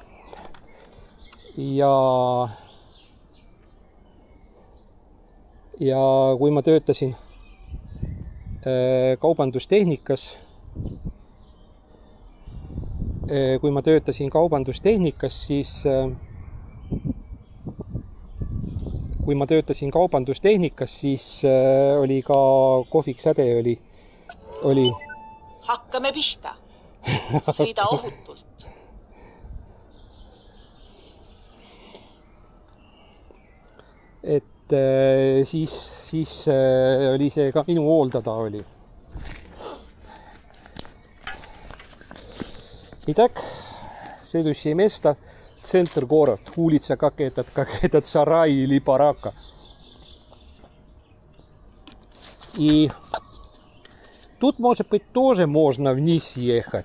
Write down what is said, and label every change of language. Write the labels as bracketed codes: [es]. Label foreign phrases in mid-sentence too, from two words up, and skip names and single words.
[et] Ja kui ma töötasin kaubandustehnikas, siis oli ka kohvik Säde oli. Hakkame pihta. Sõida ohutult. Et siis oli see ka minu hooldada oli. [ru] Итак, следующее место. Центр город. Улица как этот сарай или барака. И тут, может быть, тоже можно вниз ехать.